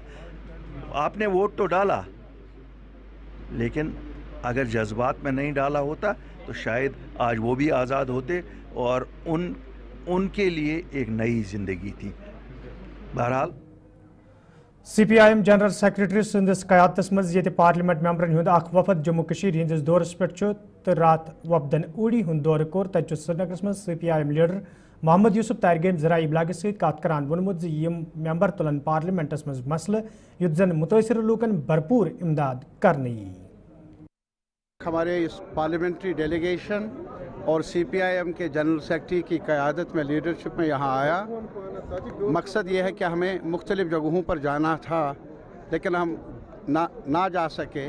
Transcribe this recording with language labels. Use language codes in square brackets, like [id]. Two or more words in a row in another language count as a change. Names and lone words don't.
[hi] आपने वोट तो डाला, लेकिन अगर जज्बात में नहीं डाला होता तो शायद आज वो भी आज़ाद होते और उनके लिए एक नई ज़िंदगी थी। बहरहाल [ks] CPIM [en] general secretary [ks] सिंदस क़यादतस मज ये पार्लियामेंट मेंबरन हुंद अख वफद जम्मू कशीर हिंदिस दौरस पे तो रात वफदन उड़ी हुंद दौर कोर तत श्रीनगरस मज CPIM लीडर मोहम्मद यूसुफ तारगेम ज़राई इब्लाग सत कत करान वोनमुत यम मेंबर तुलन पार्लियामेंटस मज मसले युत जन मुतासिर लूकन भरपूर इमदाद करने। [hi] हमारे इस [en] parliamentary delegation [hi] और CPIM के [en] general secretary [hi] की क़यादत में लीडरशिप में यहाँ आया। मकसद ये है कि हमें मुख्तलिफ़ जगहों पर जाना था, लेकिन हम ना जा सके।